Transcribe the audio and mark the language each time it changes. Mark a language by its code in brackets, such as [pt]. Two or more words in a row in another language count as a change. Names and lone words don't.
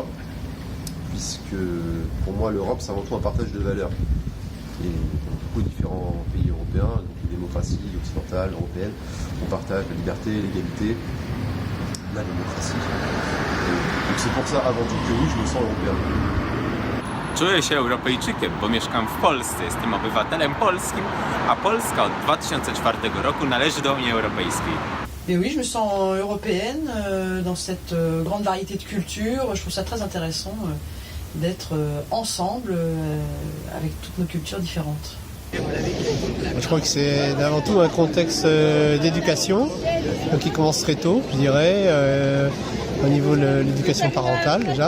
[fr] Puisque pour moi, l'Europe, c'est avant tout un partage de valeurs. Et dans beaucoup de différents pays européens, donc les démocraties occidentales, européennes, on partage la liberté, l'égalité, la démocratie. Donc c'est pour ça, avant tout, que oui, je me sens européen. [pl] Czuję się Europejczykiem, bo mieszkam w Polsce, jestem obywatelem polskim, a Polska od 2004 roku należy do Unii Europejskiej. [fr] Et oui, je me sens européenne dans cette grande variété de cultures. Je trouve ça très intéressant d'être ensemble avec toutes nos cultures différentes. Je crois que c'est avant tout un contexte d'éducation, donc qui commence très tôt, je dirais, au niveau de l'éducation parentale déjà.